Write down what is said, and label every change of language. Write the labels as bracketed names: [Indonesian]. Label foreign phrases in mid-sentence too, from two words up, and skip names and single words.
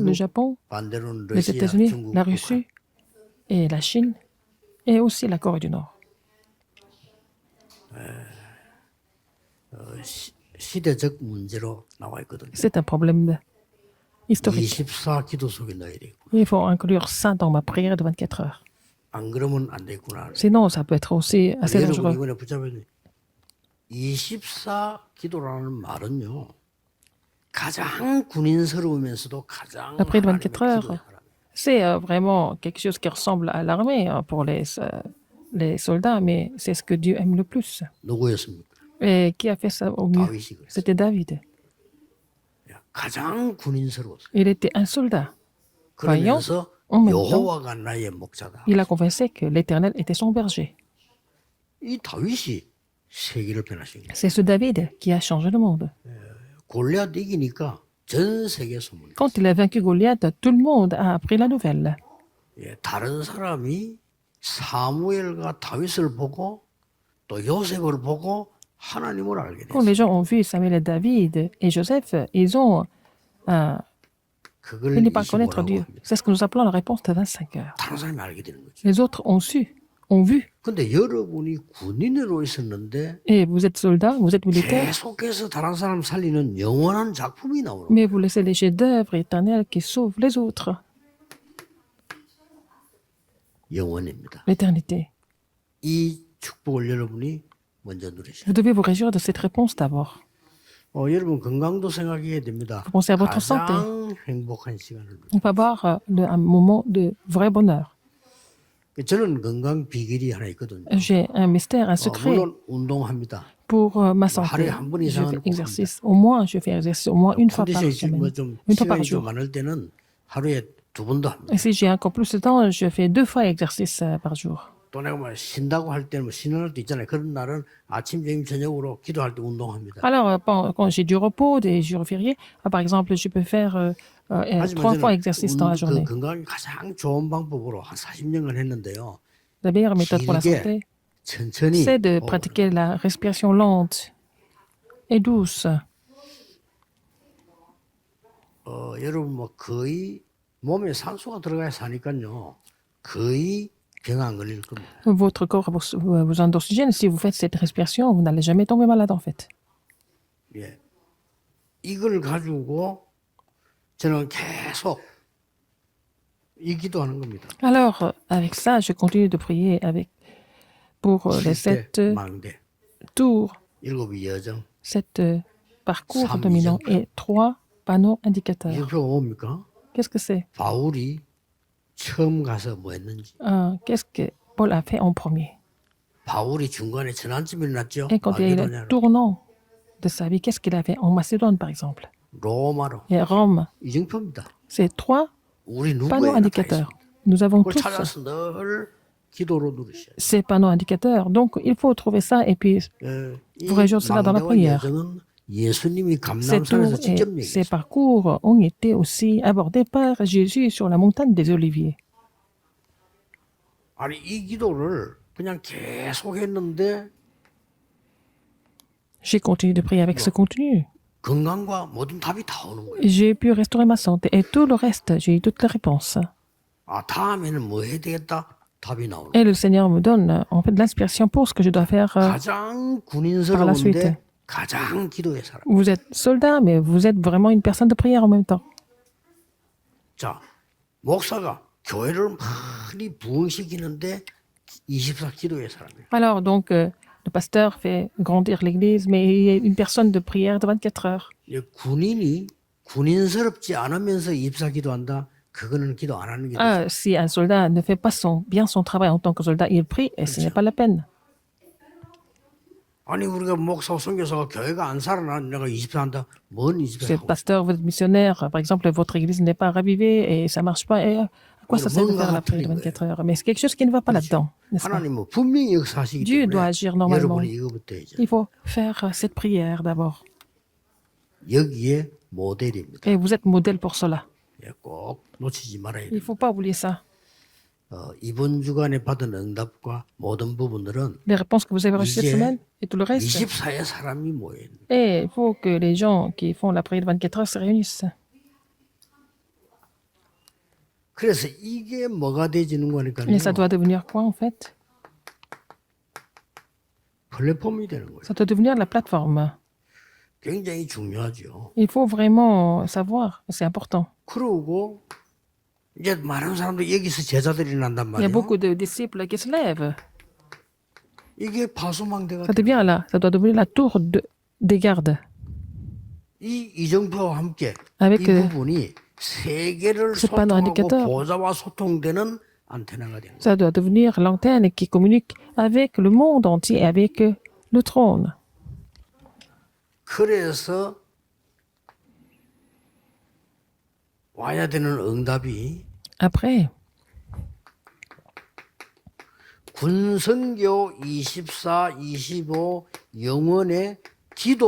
[Korean] 미국, [French] Japon, [Korean] 반대로는 [French] les [Korean] 러시아, [French] États-Unis, [Korean] 중국, [French] la [Korean] 북한. [French] Russie et la Chine et aussi la Corée du Nord. [Korean] 시대적 문제로 나와 있거든요. [French] C'est un problème historique. [Korean] 24 기도 속에 넣어야 되고 [French] Il faut inclure ça dans ma prière de 24 heures. [Korean] 안 그러면 안 되구나. [French] Sinon, ça peut être aussi assez [Korean] 여러분 [French] dangereux. [Korean] 이번에 붙잡아야 돼. 24 기도라는 말은요. 가장 군인스러우면서도 가장 [French] La prière de [Korean] 하나님의 [French] 24 heures, [Korean] 기도의 사람. [French] c'est vraiment quelque chose qui ressemble à l'armée pour les soldats, mais c'est ce que Dieu aime le plus. [Korean] 누구였습니까? [French] Et qui a fait ça au mieux? [Korean] 다윗이 그랬어요. [French] C'était David. [Korean] 가장 군인스러웠어요. [French] Il était un soldat. [Korean] 그러면서 [French] en même temps, [Korean] 여호와가 나의 목자다. [French] il a confessé que l'Éternel était son berger. [Korean] 이 다윗이 세계를 변화시킨 거예요. [French] C'est ce David qui a changé le monde. [Korean] 골리앗 이기니까 전 세계 소문이. [French] Quand il a vaincu Goliath, tout le monde a appris la nouvelle. [Korean] 예, 다른 사람이 사무엘과 다윗을 보고 또 요셉을 보고 하나님을 알게 [French] Quand [Korean] 됐어요. [French] les gens ont vu Samuel et David et Joseph, ils ont [Korean] 그걸 [French] fini par connaître [Korean] 25라고 [French] Dieu. [Korean] 합니다. [French] C'est ce que nous appelons la réponse de 25 heures. [Korean] 다른 사람이 알게 되는 거죠. [French] Les autres ont su, ont vu. [Korean] 근데 여러분이 군인으로 있었는데 [French] Et vous êtes soldat, vous êtes militaire, [Korean] 계속해서 다른 사람 살리는 영원한 작품이 나오는 거예요. [French] mais vous laissez les chefs-d'œuvre éternels qui sauvent les autres. [Korean] 영원입니다. [French] L'éternité. [Korean] 이 축복을 여러분이 먼저 누리셔야 [French] Vous devez vous réjouir de cette réponse d'abord. [Korean] 여러분 건강도 생각해야 됩니다. [French] Vous pensez à votre santé. [Korean] 가장 행복한 시간을. [French] On peut avoir un moment de vrai bonheur. [Korean] 저는 건강 비결이 하나 있거든요. [French] J'ai un mystère, un secret [Korean] 물론 운동합니다. [French] pour ma santé. [Korean] 하루에 한 번 [French] Je [Korean] 이상은 [French] fais [Korean] 꼭 [French] exercice. Au moins, je fais exercice au moins une fois par [Korean] 컨디션이 [French] semaine. [Korean] 뭐좀 [French] Une fois par [Korean] 시간이 [French] jour. [Korean] 좀 많을 때는 하루에 2번도 합니다. [French] Et si j'ai encore plus de temps, je fais 2 fois exercice par jour. [Korean] 또 내가 뭐 쉰다고 할 때는 뭐 쉬는 날도 있잖아요. 그런 날은 아침, 점심, 저녁으로 기도할 때 운동합니다. [French] Alors, quand j'ai du repos, des jours fériés, par exemple, je peux faire 3 fois exercice dans la journée. [Korean] 그 건강에 가장 좋은 방법으로 한 40년간 했는데요. [French] La meilleure méthode pour la [Korean] 길게, [French] santé, [Korean] 천천히 [French] c'est de pratiquer la respiration lente et douce. [Korean] 여러분 뭐 거의 몸에 산소가 들어가야 사니까요. 거의 병 안 걸릴 겁니다. [French] Votre corps a besoin d'oxygène. Si vous faites cette respiration, vous n'allez jamais tomber malade en fait. [Korean] 예. 이걸 가지고 저는 계속 이 기도하는 겁니다. [French] Alors, avec ça, je continue de prier pour les 7 [Korean] 7대 망대, [French] tours, [Korean] 7이 여정. [French] 7 parcours [Korean] Sam [French] dominants [Korean] Yijang. [French] et 3 panneaux indicateurs. [Korean] 이표가 뭡니까? [French] Qu'est-ce que c'est? [Korean] 바울이 처음 가서 뭐 했는지. [French] Qu'est-ce que Paul a fait en premier? [Korean] 바울이 중간에 전환점이 일어났죠. [French] Et quand il y a eu le [Korean] 마게도냐로, [French] tournant de sa vie, qu'est-ce qu'il a fait en Macédoine, par exemple? [Korean] 로마로. [French] Et Rome, [Korean] 이정표입니다. [French] c'est 3 [Korean] 우리 [French] panneaux [Korean] 누구에나 다 [French] indicateurs. [Korean] 있습니다. [French] Nous avons [Korean] 그걸 [French] tous [Korean] 찾아서 늘 기도로 누르셔야 돼요. [French] ces panneaux indicateurs. Donc, il faut trouver ça et puis [Korean] 이 [French] Vous réjouissez cela dans la [Korean] 망대와 [French] prière. [Korean] 여정은 예수님이 [French] ces [Korean] 감람산에서 [French] tours [Korean] 직접 [French] et ces [Korean] 얘기했어요. [French] parcours ont été aussi abordés par Jésus sur la montagne des Oliviers. [Korean] 아니 이 기도를 그냥 계속 했는데 [French] J'ai continué de prier avec ce contenu. [Korean] 건강과 모든 답이 다 오는 거예요. [French] J'ai pu restaurer ma santé et tout le reste, j'ai eu toutes les réponses. [Korean] 아 다음에는 뭐 해야 되겠다 답이 나오는 거예요. [French] Et le Seigneur me donne en fait de l'inspiration pour ce que je dois faire. [Korean] 가장 [French] par la suite. [Korean] 군인스러운데 가장 기도의 사람. [French] Vous êtes soldat, mais vous êtes vraiment une personne de prière en même temps. [Korean] 자 목사가 교회를 많이 부흥시키는데 24 기도의 사람이에요. [French] Alors, donc, le pasteur fait grandir l'église, mais il est une personne de prière de 24 heures. [Korean] 이제 군인이 군인스럽지 않으면서 24 기도한다. 그거는 기도 안 하는 게 돼요. [French] Si un soldat ne fait pas bien son travail en tant que soldat, il prie et ce n'est pas la peine. [Korean] 아니 우리가 목사 선교사가 교회가 안 살아나 내가 24 한다. 뭔 24 [French] Ce [Korean] 하고 [French] pasteur, votre missionnaire, par exemple, votre église n'est pas ravivée et ça marche pas. Et à quoi ça sert de faire la prière de 24 heures? Mais c'est quelque chose qui ne va pas là-dedans, n'est-ce pas? [Korean] 하나님은 분명히 역사하시기 [French] Dieu doit [Korean] 때문에 [French] agir normalement. [Korean] 여러분이 이거부터 해야죠. [French] Il faut faire cette prière d'abord. [Korean] 여기에 모델입니다. [French] Et vous êtes modèle pour cela. [Korean] 예, 꼭 놓치지 말아야 [French] Il [Korean] 돼요. [French] ne faut pas oublier ça. [Korean] 이번 주간에 받은 응답과 모든 부분들은 [French] Les réponses que vous avez reçues cette [Korean] 이제 [French] semaine et tout le reste. [Korean] 24의 사람이 모여 있는. [French] Et il faut que les gens qui font la prière de 24 heures se réunissent. [Korean] 그래서 이게 뭐가 되지는 거니까요. [French] Et ça doit devenir quoi en fait? [Korean] 플랫폼이 되는 거예요. [French] Ça doit devenir la plateforme. [Korean] 굉장히 중요하죠. [French] Il faut vraiment savoir, c'est important. [Korean] 그러고 이제 많은 사람들이 여기서 제자들이 난단 [French] Il y a [Korean] 말이에요. [French] beaucoup de disciples qui se lèvent. [Korean] 이게 파수망대가 [French] Ça devient là, ça doit devenir la tour des gardes. [Korean] 이 이정표와 함께 [French] Avec, [Korean] 이 부분이 세계를 [French] ce panneau [Korean] 소통하고 [French] indicateur. [Korean] 보좌와 소통되는 안테나가 되는 거예요. [French] Ça doit devenir l'antenne qui communique avec le monde entier, avec le trône. [Korean] 그래서 와야 되는 응답이 [French] Après, [Korean] 군선교 24, 25 영원의 기도 후원자들이 생겨나요.